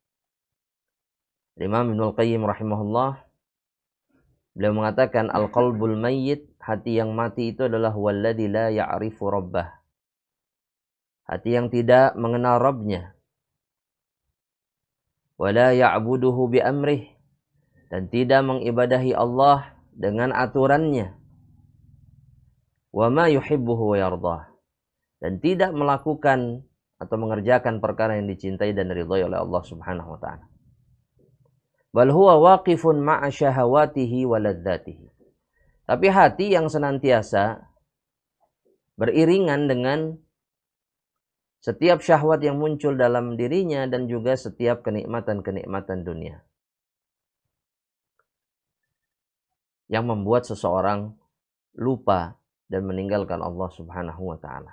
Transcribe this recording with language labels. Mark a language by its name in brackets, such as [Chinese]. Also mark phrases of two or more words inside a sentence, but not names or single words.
[Indonesian] Imam Ibnul Qayyim rahimahullah, beliau mengatakan [Arabic] القلب الميت, [Indonesian] hati yang mati itu adalah [Arabic] والذي لا يعرف ربه. [Indonesian] Hati yang tidak mengenal Rabbnya. [Arabic] ولا يعبده بأمره, [Indonesian] dan tidak mengibadahi Allah dengan aturannya. [Arabic] وما يحبه ويرضاه, [Indonesian] dan tidak melakukan atau mengerjakan perkara yang dicintai dan diridhai oleh Allah [Arabic] سبحانه وتعالى. بل هو واقف مع شهواته ولذاته. [Indonesian] Tapi hati yang senantiasa beriringan dengan setiap syahwat yang muncul dalam dirinya dan juga setiap kenikmatan-kenikmatan dunia. Yang membuat seseorang lupa dan meninggalkan Allah [Arabic] سبحانه وتعالى.